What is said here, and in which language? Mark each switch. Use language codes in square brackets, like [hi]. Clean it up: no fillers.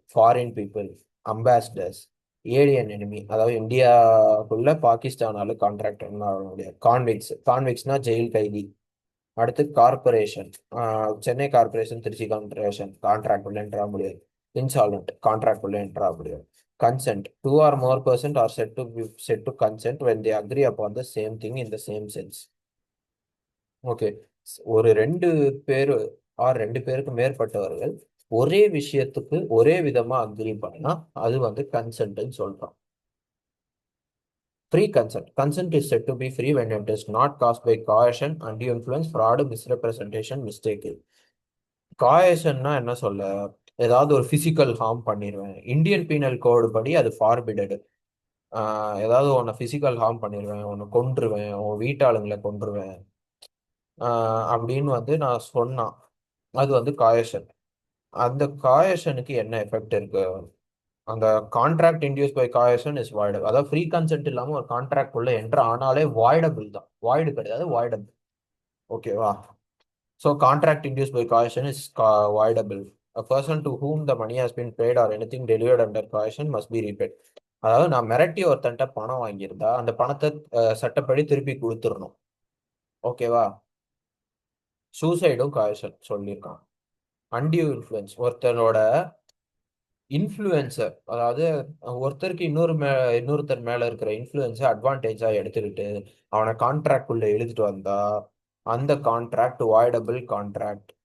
[en] Foreign people, ambassadors, alien enemy. [ta] அதாவது இந்தியாவுக்குள்ள பாகிஸ்தானால contract என்ன ஆக முடியாது. கான்விக்ஸ், கான்விக்ஸ்னா ஜெயில் கைதி. அடுத்து corporation, Chennai corporation, Trichy corporation contract உள்ள என்டர் ஆக முடியாது. இன்சால்வெண்ட் கான்ட்ராக்ட் உள்ள என்டர் ஆக முடியாது. [en] Consent, two or more persons are said to consent when they agree upon the same thing in the same sense. Okay. [ta] ஒரு ரெண்டு பேரு ஆர் ரெண்டு பேருக்கு மேற்பட்டவர்கள் ஒரே விஷயத்துக்கு ஒரே விதமா அக்ரி பண்ணா அது வந்து கன்சென்ட்னு சொல்றோம். [en] Free consent. Consent is said to be free when it is not caused by coercion, undue influence, fraud, misrepresentation, mistake. [ta] காயேஷன்னா என்ன சொல்ல, ஏதாவது ஒரு பிசிக்கல் ஹார்ம் பண்ணிடுவேன். இந்தியன் பீனல் கோடு படி அது ஃபார்பிடடு. ஏதாவது உன்னை பிசிக்கல் ஹார்ம் பண்ணிடுவேன், உன்னை கொன்றுவேன், உன் வீட்டாளுங்களை கொன்றுவேன் அப்படின்னு வந்து நான் சொன்னான். அது வந்து காயேஷன். அந்த காயேஷனுக்கு என்ன எஃபெக்ட் இருக்கு? அந்த [en] Contract induced by coercion is voidable. [ta] அதாவது ஃப்ரீ கன்சென்ட் இல்லாம ஒரு கான்ட்ராக்ட் உள்ள என்டர் ஆனாலே வாய்டபிள் தான். வாய்டு கிடையாது, வாய்டபிள். ஓகேவா? [en] So contract induced by coercion is voidable. A person to whom the money has been paid or anything delivered under coercion must be repaid. [ta] அதாவது நான் மிரட்டி ஒருத்தன்ட்ட பணம் வாங்கியிருந்தா அந்த பணத்தை சட்டப்படி திருப்பி கொடுத்துடணும். ஓகேவா? சூசைடும் காயேஷன் சொல்லியிருக்கான். அன்டியூ இன்ஃப்ளூயன்ஸ், ஒருத்தனோட இன்ஃப்ளூயன்சர், அதாவது ஒருத்தருக்கு இன்னொருத்தர் மேல இருக்கிற இன்ஃப்ளூயன்ஸை அட்வான்டேஜா எடுத்துக்கிட்டு அவனை கான்ட்ராக்ட் உள்ள எழுதிட்டு வந்தா அந்த கான்ட்ராக்ட் வாய்டபிள் கான்ட்ராக்ட்.